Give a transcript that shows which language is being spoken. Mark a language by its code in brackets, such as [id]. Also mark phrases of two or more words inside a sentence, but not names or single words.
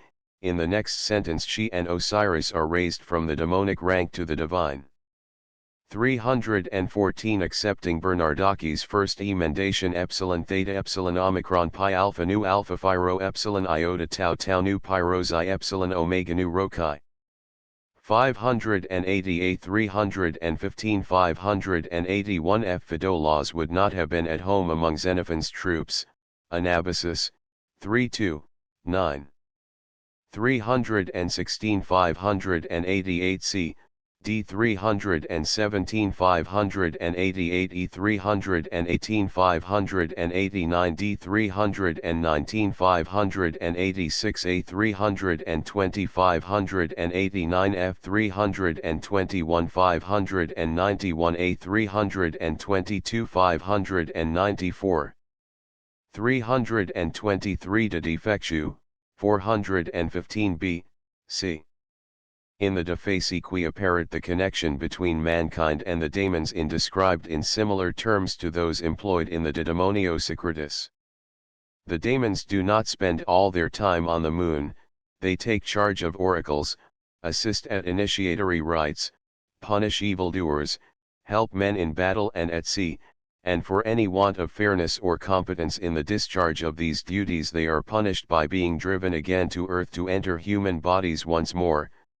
[en] In the next sentence she and Osiris are raised from the demonic rank to the divine. 314 Accepting Bernardachi's first emendation epsilon theta epsilon omicron pi alpha nu alpha phi rho epsilon iota tau tau nu pi rho xi epsilon omega nu rho chi. 588 315 581 F. Phidolaus would not have been at home among Xenophon's troops, Anabasis, 3-2, 9. 316 588 C, D 317 588 E 318 589 D 319 586 A 320 589 F 321 591 A 322 594 323 De Defectu, 415 B, C. In the De Facie qui apparet the connection between mankind and the daemons is described in similar terms to those employed in the De Demonio Secretis. The daemons do not spend all their time on the moon, they take charge of oracles, assist at initiatory rites, punish evildoers, help men in battle and at sea, and for any want of fairness or competence in the discharge of these duties they are punished by being driven again to earth to enter human bodies once more.